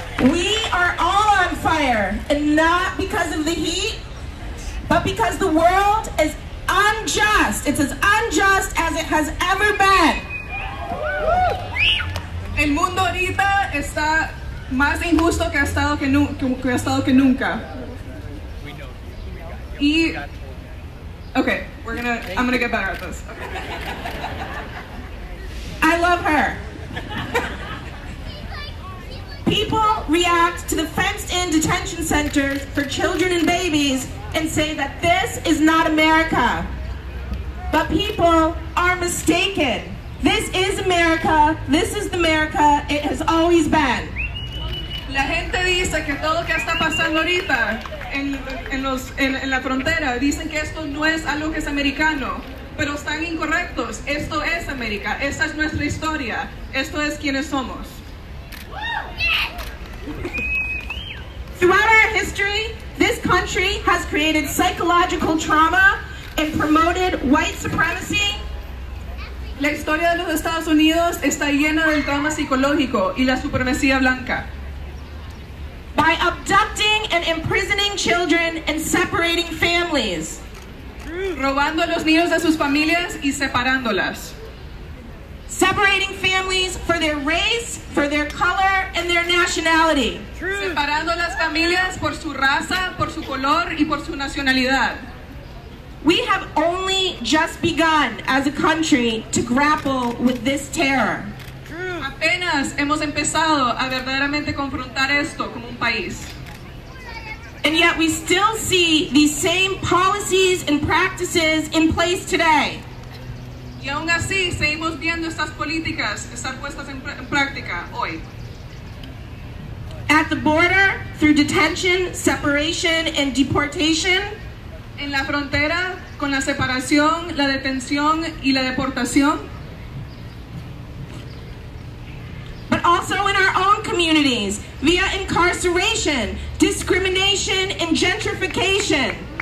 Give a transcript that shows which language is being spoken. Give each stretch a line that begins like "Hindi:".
English: We are all on fire, and not because of the heat, but because the world is unjust. It's as unjust as it has ever been.
Spanish: El mundo ahorita está más injusto que ha estado que nunca.
English: Y okay, I'm gonna get better at this. Okay. I love her. People react to the fenced-in detention centers for children and babies and say that this is not America. But people are mistaken. This is America. This is the America it has always been.
Spanish: La gente dice que todo lo que está pasando ahorita en la frontera, dicen que esto no es algo que es americano, pero están incorrectos. Esto es América. Esta es nuestra historia. Esto es quienes somos.
English: Throughout our history, this country has created psychological trauma and promoted white supremacy.
Spanish: La historia de los Estados Unidos está llena del trauma psicológico y la supremacía blanca.
English: By abducting and imprisoning children and separating families.
Spanish: Robando a los niños de sus familias y separándolas.
English: Separating families for their race, for their color, and their nationality.
Spanish: Separando las familias por su raza, por su color y por su nacionalidad.
English: We have only just begun as a country to grapple with this terror.
Spanish: Apenas hemos empezado a verdaderamente confrontar esto como un país.
English: And yet we still see these same policies and practices in place today.
Spanish: Y aún así seguimos viendo estas políticas estar puestas en práctica hoy.
English: At the border, through detention, separation, and deportation.
Spanish: En la frontera, con la separación, la detención y la deportación.
English: But also in our own communities, via incarceration, discrimination, and gentrification.